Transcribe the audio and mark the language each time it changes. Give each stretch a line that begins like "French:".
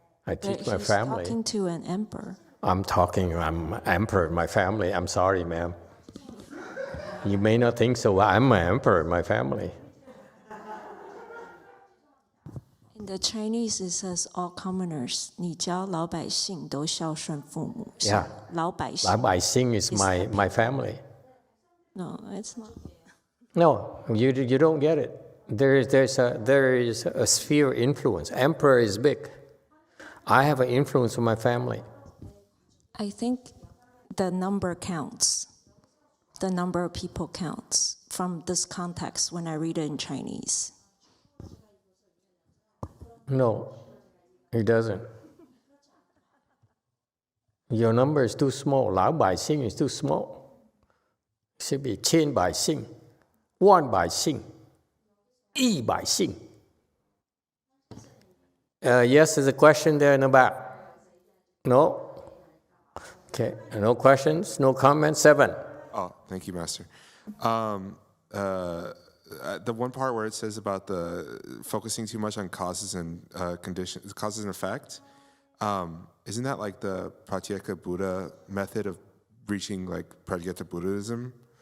English: I But teach my he's family. talking to an emperor. I'm emperor in my family. I'm sorry, ma'am. You may not think so, but I'm an emperor in my family. the Chinese it says all commoners.
Chinese: 你教老百姓都孝顺父母。
English: Yeah.
Chinese: 老百姓
English: Lao Bai Xing is my family. No, it's not. No, you don't get it. There is a sphere influence. Emperor is big. I have an influence on my family. I think the number counts. The number of people counts from this context when I read it in Chinese. No, it doesn't. Your number is too small. Lao Bai Xing is too small. It should be
Chinese: 千百姓, 1百姓, 1百姓.
English: Yes, there's a question there in the back. No? Okay, no questions, no comments. 7. Oh, thank you, Master. The one part where it says about the focusing too much on causes and conditions, causes and effect, isn't that like the Pratyeka Buddha method of reaching like Pratyeka Buddhism?